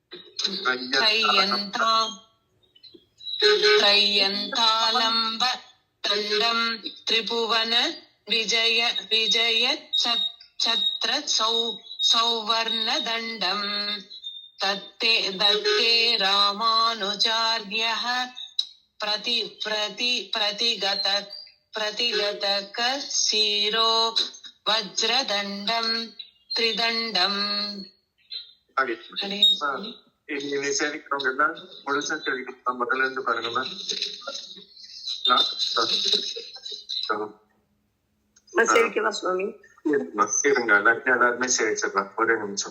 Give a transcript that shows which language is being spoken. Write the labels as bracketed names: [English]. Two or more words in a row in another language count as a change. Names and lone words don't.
[Sanskrit] त्रय्यंतालंब दण्डं त्रिभुवन विजय विजय छत्र सौवर्ण दण्डं धत्ते धत्ते रामानुजार्यः प्रतिगतक शिरो वज्रदण्डं त्रिदण्डम् [Tamil] இனி சேவிக்கிறவங்க எல்லாம் முழுசா சேவிக்கலாம். முதல்ல இருந்து பாருங்கம்மா. சேவிக்கவா சுவாமி? இருங்க, எல்லாருமே சேவிச்சிடலாம். ஒரே நிமிஷம்.